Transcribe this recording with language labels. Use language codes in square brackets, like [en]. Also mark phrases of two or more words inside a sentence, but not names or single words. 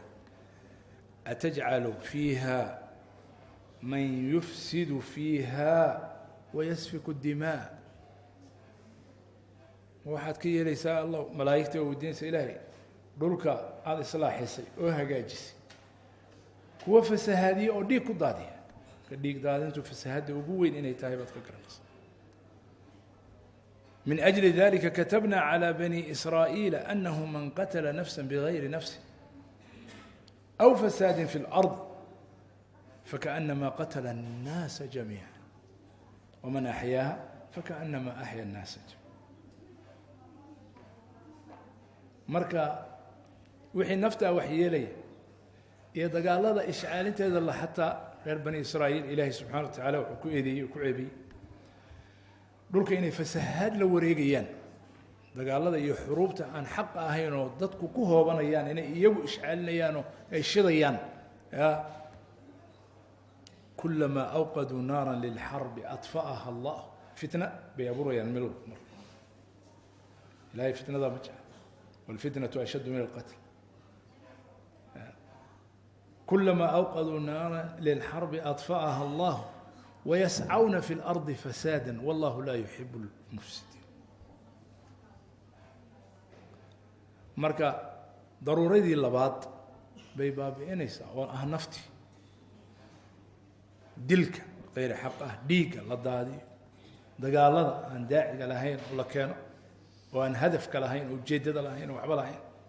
[ar] أتجعل فيها من يفسد فيها ويسفك الدماء. [so] waxaad ka yeelaysaa allah malaa'igta oo weydiinaysa ilaahay dhulka aada islaaxisay oo hagaajisay kuwa fasahaadiya oo dhiig ku daadiya. ka dhiig daadintu fasahaadda ugu weyn inay tahay baad ka garanaysa. [ar] من أجل ذلك كتبنا على بني إسرائيل أنه من قتل نفسا بغير نفس أو فساد في الأرض فكأنما قتل الناس جميعا ومن أحياها فكأنما أحيا الناس جميعا. [so] marka wixii nafta waxyeelay iyo dagaalada ishcaalinteeda la xataa reer bani Israa'iil Ilaahay [ar] سبحانه وتعالى [so] wuxuu ku eedeeyay ku ceebiyay dhulka inay fasahaad la wareegayaan dagaalada iyo xuruubta aan xaq ahayn oo dadku ku hoobanayaan inay iyagu ishcaalinayaan oo ay shidayaan [ar] كلما أوقدوا نارا للحرب أطفأها الله [so] fitna bay abuurayaan meel ilaahay fitnada ma jecla [ar] والفتنة أشد من القتل. كلما أوقدوا نارا للحرب أطفأها الله ويسعون في الأرض فسادا والله لا يحب المفسدين. [so] marka daruuradii labaad bay baabi'inaysaa oo ah nafti dilka [ar] غير حق [so] ah dhiigga la daadiyo dagaalada aan daaciga lahayn oo la keeno oo aan hadafka lahayn oo ujeedada lahayn oo waxba lahayn